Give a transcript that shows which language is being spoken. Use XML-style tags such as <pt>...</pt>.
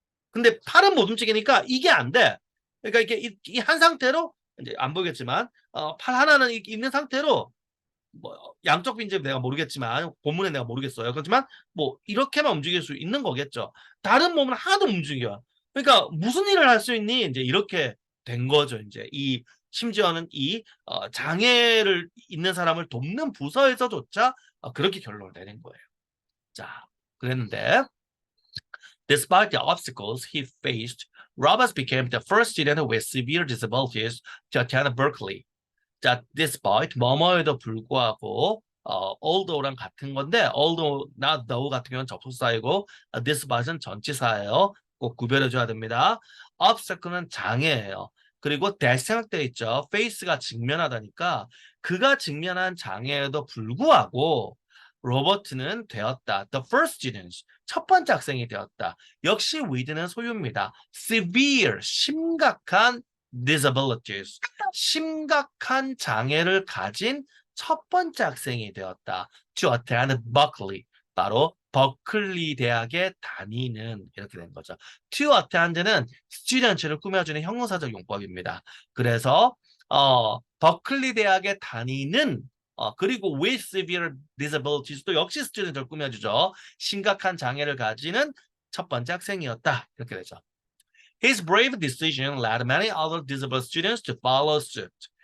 <ko>근데 팔은 못 움직이니까 이게 안 돼. 그러니까 이게 이 한 상태로 이제 안 보이겠지만 팔 하나는 있는 상태로 뭐 양쪽 빈집 내가 모르겠지만 본문에 내가 모르겠어요. 그렇지만 뭐 이렇게만 움직일 수 있는 거겠죠. 다른 몸은 하나도 움직여. 그러니까 무슨 일을 할 수 있니? 이제 이렇게 된 거죠. 이제 이 심지어는 이 장애를 있는 사람을 돕는 부서에서조차 그렇게 결론을 내린 거예요. 자, 그랬는데</ko> <en>despite the obstacles he faced, Roberts became the first student with severe disabilities to attend Berkeley.</en> <ko>자, despite 뭐뭐에도 불구하고 although랑 같은 건데 although, not though 같은 경우는 접속사이고 despite은 전치사예요. 꼭 구별해줘야 됩니다. obstacle는 장애예요. 그리고 that 생각되어 있죠. face가 직면하다니까 그가 직면한 장애에도 불구하고 로버트는 되었다.</ko> <en>The first students. 첫 번째 학생이 되었다.</en> <ko>역시 with는 소유입니다. severe, 심각한 disabilities. 심각한 장애를 가진 첫 번째 학생이 되었다.</ko> <en>To attend Berkeley.</en> <ko>바로 버클리 대학에 다니는 이렇게 된 거죠. To attend는 student를 꾸며주는 형용사적 용법입니다. 그래서 버클리 대학에 다니는 그리고 with severe disabilities도 역시 스튜던트를 꾸며주죠. 심각한 장애를 가지는 첫 번째 학생이었다. 이렇게 되죠.</ko> <en>His brave decision led many other disabled students to follow suit.</en>